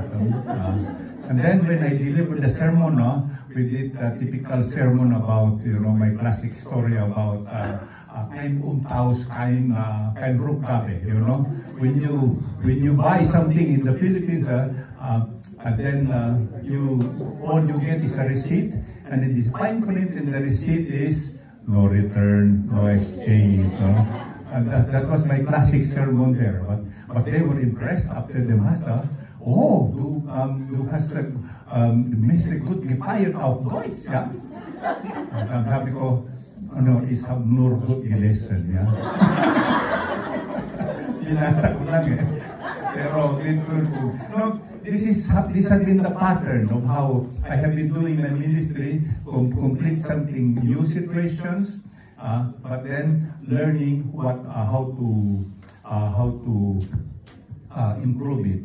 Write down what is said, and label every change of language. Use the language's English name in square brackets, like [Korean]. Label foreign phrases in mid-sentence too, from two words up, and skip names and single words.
[English] And then when I delivered the sermon, we did a typical sermon about my classic story about [German] kein Umtausch, kein Rückgabe, [English] when you buy something in the Philippines, and then all you get is a receipt, and then the fine print in the receipt is no return, no exchange. And that was my classic sermon there. But they were impressed after the mass. [German] Oh, du hast mäßig gut gefeiert auf Deutsch, ja? Und dann habe ich auch, ich habe nur gut gelesen, ja? [Filipino] Binasa ko lang eh. Pero, [English] this has been the pattern of how I have been doing my ministry, complete something new situations, but then learning how to improve it.